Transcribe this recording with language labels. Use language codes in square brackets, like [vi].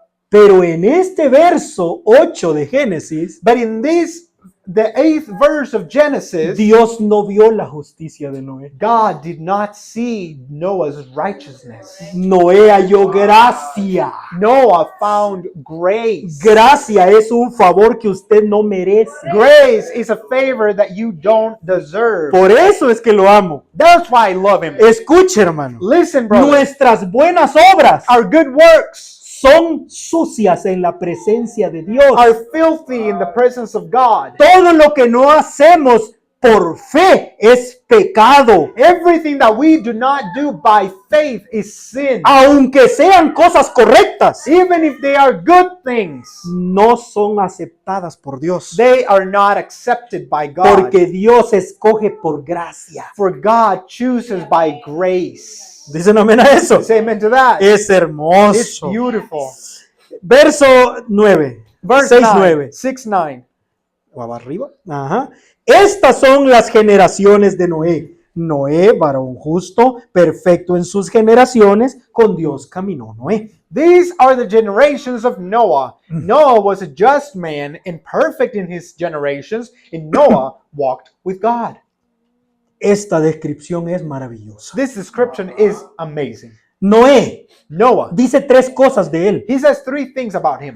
[es] Pero en este verso 8 de Génesis, [en] But in the 8th verse of Genesis, [es] Dios no vio la justicia de Noé. [en] God did not see Noah's righteousness. [es] Noé halló gracia. [en] Noah found grace. [es] Gracia es un favor que usted no merece. [en] Grace is a favor that you don't deserve. [es] Por eso es que lo amo. [en] That's why I love him. [es] Escuche, hermano. [en] Listen, brother. [es] Nuestras buenas obras [en] Our good works [es] son sucias en la presencia de Dios. [en] are filthy in the presence of God. [es] Todo lo que no hacemos por fe es pecado. [en] Everything that we do not do by faith is sin. [es] Aunque sean cosas correctas, [en] Even if they are good things, [es] no son aceptadas por Dios. [en] they are not accepted by God. [es] Porque Dios escoge por gracia. [en] For God chooses by grace. [es] Dicen amén a eso. [en] Say amen to that. [es] Es [en] It's [es] hermoso. [en] beautiful. [es] Verso 9. [en] Verse 6, 9. 9. 6:9. [es] O arriba. Ajá. Estas son las generaciones de Noé. Noé, varón justo, perfecto en sus generaciones, con Dios caminó Noé. [en] These are the generations of Noah. Noah was a just man and perfect in his generations, and Noah walked with God. [es] Esta descripción es maravillosa. [en] This description is amazing. [es] Noé [en] Noah. [es] dice tres cosas de él. [en] He says three things about him.